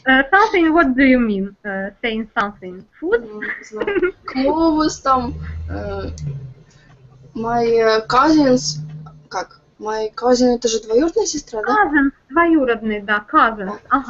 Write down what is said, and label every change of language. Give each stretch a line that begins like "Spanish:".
English: Something, what do you mean? Saying something? Food? Clothes
Russian: там.
English: My cousins.
Russian: Как?
English: My cousin
Russian: это же двоюродная сестра, да? Cousins, двоюродные, да, cousins.